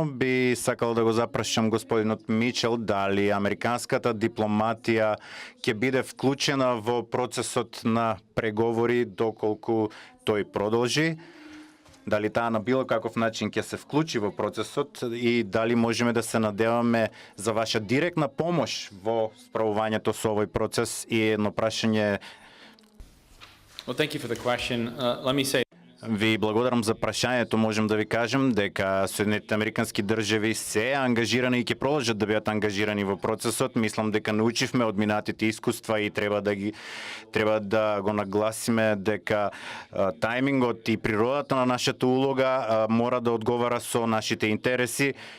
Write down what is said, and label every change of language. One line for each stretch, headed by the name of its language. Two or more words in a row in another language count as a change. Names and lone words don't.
Macedonian: Би сакал да го запрашам господинот Мичел дали американската дипломатија ќе биде вклучена во процесот на преговори доколку тој продолжи. Дали таа на било каков начин ќе се вклучи во процесот и дали можеме да се надеваме за ваша директна помош во справувањето со овој процес. И едно прашање.
English: Well, thank you for the question. Let me say.
Macedonian: Ви благодарам за прашањето. Можем да ви кажем дека Соединетите американски држави се ангажирани и ќе продолжат да бидат ангажирани во процесот. Мислам дека научивме од минатите искуства и треба да го нагласиме дека тајмингот и природата на нашата улога мора да одговара со нашите интереси.